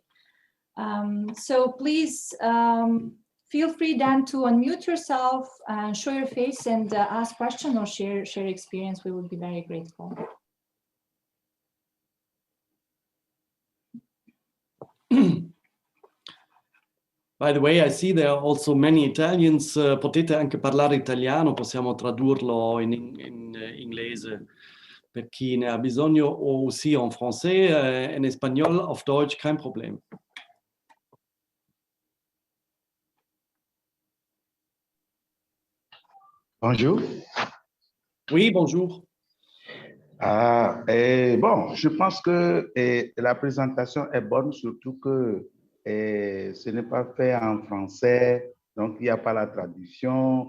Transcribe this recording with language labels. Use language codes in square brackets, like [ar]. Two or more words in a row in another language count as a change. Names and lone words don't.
[en] So please feel free then to unmute yourself and show your face and ask questions or share experience. We would be very grateful. By the way, I see there are also many Italians. [it] Potete anche parlare italiano, possiamo tradurlo in inglese per chi ne ha bisogno, o [fr] aussi en français, en espagnol, [de] auf Deutsch, kein Problem. [fr] Bonjour. Oui, bonjour. Bon, je pense que la présentation est bonne, surtout que ce n'est pas fait en français, donc il n'y a pas la traduction.